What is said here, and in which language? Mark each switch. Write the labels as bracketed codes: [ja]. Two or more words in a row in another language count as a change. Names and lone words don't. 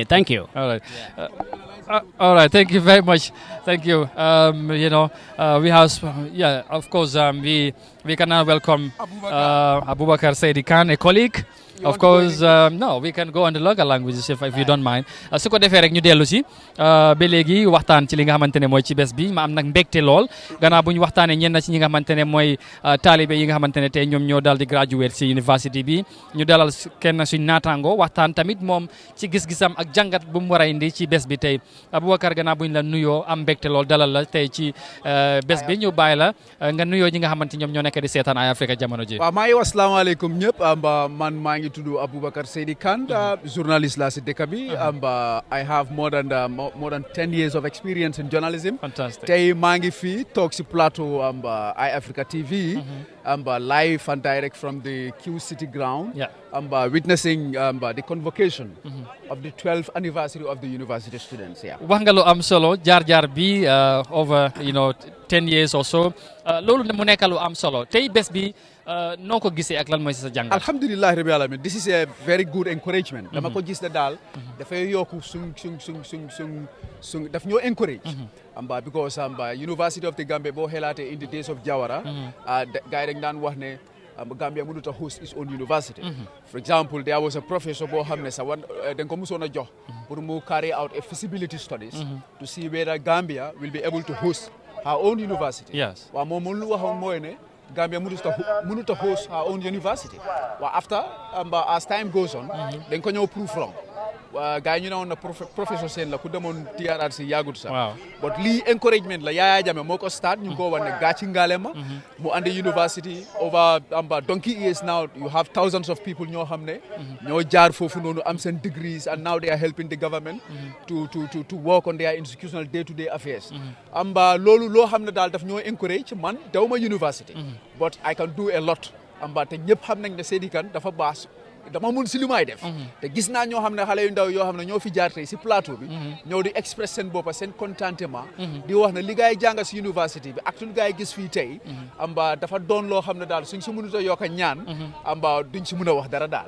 [en] Thank you. All right. All right, thank you very much. Thank you. We have, of course, we can now welcome Abubakar Saidi Khan, a colleague. Of course, no, we can go on the local languages if you don't mind. [wo] Su ko defee rek ñu dellu si ba léegi waxtaan ci li nga xamante ne mooy ci bés bi ma am nag mbégte lool gannaaw bu ñu waxtaanee ñenn ci ñi nga xamante ne mooy taalibe yi nga xamante ne tey ñoom ñoo dal di graduate si university bi ñu dalal kenn suñ naataango waxtaan tamit moom ci gis-gisam ak jàngat bu mu war a indi ci bés bi tey Aboubacar gannaaw bu ñu la nuyoo am mbégte lool dalal la tey ci bés bi ñu bàyyi la nga nuyoo ñi nga xamante ñoom ñoo nekk di seetaan ay Africa jamono ji. waaw maa ngi wax asalaamaaleykum ñëpp man maa ngi tudd Aboubacar Saidi Khan, journalist la si dëkk bi. [en] I have more than 10 years of experience in journalism. Fantastic. [wo] Tey maa ngi fii toog si plateau iAfrica TV. [en] Live and direct from the Kew City ground. Yeah. Witnessing the convocation of the 12th anniversary of the university students. [wo] wax nga lu am solo jaar bi [en] over 10 years or so [wo] loolu mu nekk lu am solo tey bés bi noo ko gisee ak lan mooy sa jàngat. [ar] الحمد لله رب العالمين [en] this is a very good encouragement. [wo] dama ko gis ne daal dafay yokku suñ daf ñoo encourage. [en] Because University of the Gambia [wo] boo xelaatee [en] in the days of Jawara. [wo] gars yi dañ daan wax ne Gambia mënut a [en] host its own university. For example, there was a professor [wo] boo xam ne dañ ko musoon a jox pour mu [en] carry out a feasibility studies to see whether Gambia will be able to host her own university. Yes. [wo] waaw moom lu waxoon mooy ne Gambia mënut a [en] host her own university. Well, after as time goes on, [wo] dañ ko ñëw prove wrong. Gars yi ñu ne woon na professeur Sène la ku demoon TRRC yaagut sax. [en] But lii encouragement la Yaya Jammeh moo ko start [wo] ñu ngi ko wax ne gàcci ngaalema mu andi [en] university over donkey years now you have thousands of people [wo] ñoo xam ne ñoo jaar foofu noonu am seen [en] degrees and now they are helping the government to work on their institutional day-to-day affairs. [wo] Loolu loo xam ne daal daf ñoo encourage man dawma university [en] but I can do a lot. [wo] Te ñëpp xam nañ ne Seydi Kane dafa baax dama mun si lu may def te gis naa ñoo xam ne xale yu ndaw yoo xam ne ñoo fi jaar tey si plateau bi ñëw di express seen boppa seen contentement di wax ne li gaay jàng si university bi ak lu gaay gis fii tey dafa doon loo xam ne daal suñ si mënut a yokk a ñaan duñ si mën a wax dara daal.